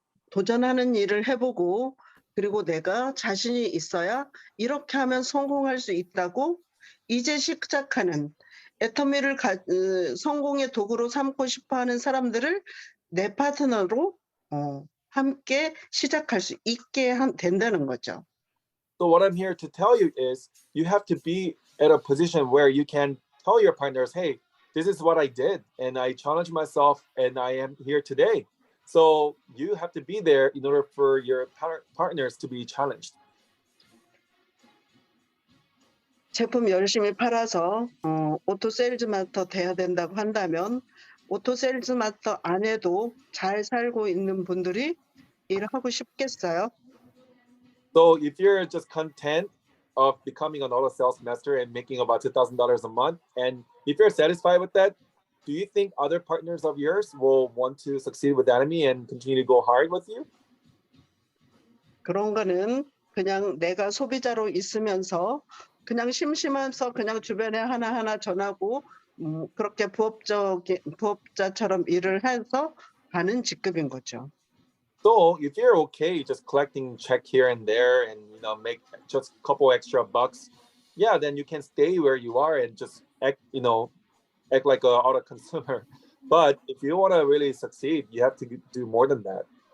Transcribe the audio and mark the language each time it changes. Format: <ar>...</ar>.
<ko>도전하는 일을 해보고 그리고 내가 자신이 있어야 이렇게 하면 성공할 수 있다고 이제 시작하는 애터미를 성공의 도구로 삼고 싶어하는 사람들을 내 파트너로 함께 시작할 수 있게 된다는 거죠.</ko> <en>So what I'm here to tell you is you have to be at a position where you can tell your partners, hey, this is what I did and I challenged myself and I am here today. So you have to be there in order for your partners to be challenged.</en> <ko>제품 열심히 팔아서 오토 세일즈 마스터 돼야 된다고 한다면 오토 세일즈 마스터 안에도 잘 살고 있는 분들이 일을 하고 싶겠어요?</ko> <en>So if you're just content of becoming an auto sales master and making about $2,000 a month, and if you're satisfied with that, do you think other partners of yours will want to succeed with Atomy and continue to go hard with you?</en> <ko>그런 거는 그냥 내가 소비자로 있으면서 그냥 심심해서 그냥 주변에 하나하나 전하고 그렇게 부업자처럼 일을 해서 가는 직급인 거죠.</ko> <en>So if you're okay just collecting check here and there and make just a couple extra bucks, yeah, then you can stay where you are and just act like an auto consumer. But if you want to really succeed, you have to do more than that.</en>